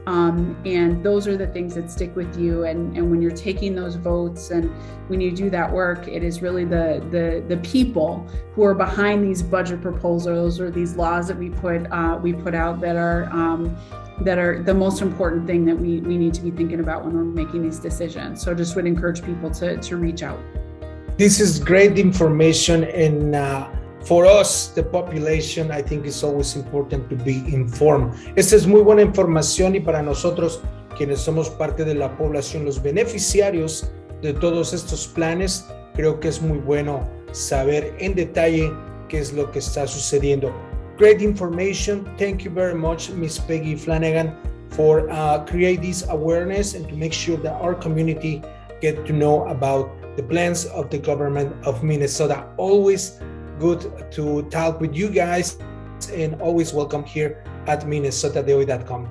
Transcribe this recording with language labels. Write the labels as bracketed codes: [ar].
[en] And those are the things that stick with you. And when you're taking those votes and when you do that work, it is really the people who are behind these budget proposals or these laws that we put out that are the most important thing that we need to be thinking about when we're making these decisions. So just would encourage people to reach out. This is great information, and for us, the population, I think it's always important to be informed. [es] Esta es muy buena información, y para nosotros, quienes somos parte de la población, los beneficiarios de todos estos planes, creo que es muy bueno saber en detalle qué es lo que está sucediendo. [en] Great information. Thank you very much, Ms. Peggy Flanagan, for create this awareness and to make sure that our community get to know about the plans of the government of Minnesota. Always good to talk with you guys, and always welcome here at minnesotadehoy.com.